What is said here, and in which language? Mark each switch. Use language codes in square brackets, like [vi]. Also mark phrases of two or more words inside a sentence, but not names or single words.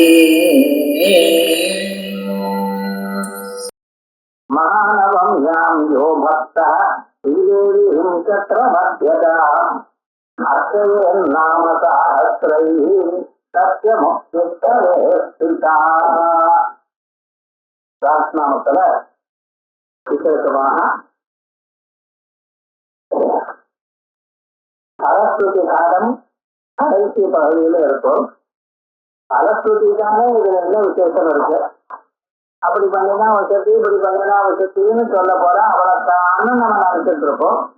[sa] मानवं यां यो भक्तः श्रीदेवीं चक्रमध्यताम् अर्चयेन्नाम सहस्रैः तस्य मुक्तिस्तरे स्थिता. [ta] सहस्रनामத்துல விசேஷமாக சரஸ்வதி காலம் கடைசி பகுதியில இருக்கும். சரஸ்வதிக்கான இதுல என்ன விசேஷம் இருக்கு, அப்படி பண்ணினா வசதி, இப்படி பண்ணினா வசதின்னு சொல்ல போற அவளைத்தான்னு நம்ம நினைச்சிட்டு இருப்போம்.